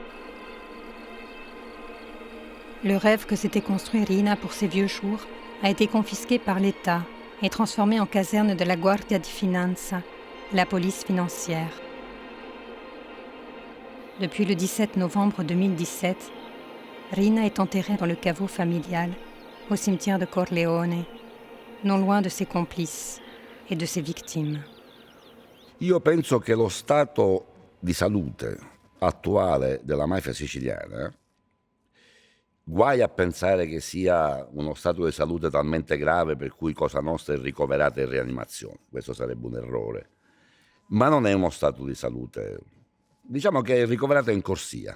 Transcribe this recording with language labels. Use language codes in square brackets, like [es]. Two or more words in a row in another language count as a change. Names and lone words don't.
[fr] Le rêve que s'était construit Rina pour ses vieux jours a été confisqué par l'État et transformé en caserne de la Guardia di Finanza, la police financière. Depuis le 17 novembre 2017, Rina est enterrée dans le caveau familial, au cimetière de Corleone, non loin de ses complices et de ses victimes. [it] Io penso che lo stato di salute attuale della mafia siciliana, guai a pensare che sia uno stato di salute talmente grave per cui Cosa Nostra è ricoverata in rianimazione, questo sarebbe un errore, ma non è uno stato di salute, diciamo che è ricoverata in corsia.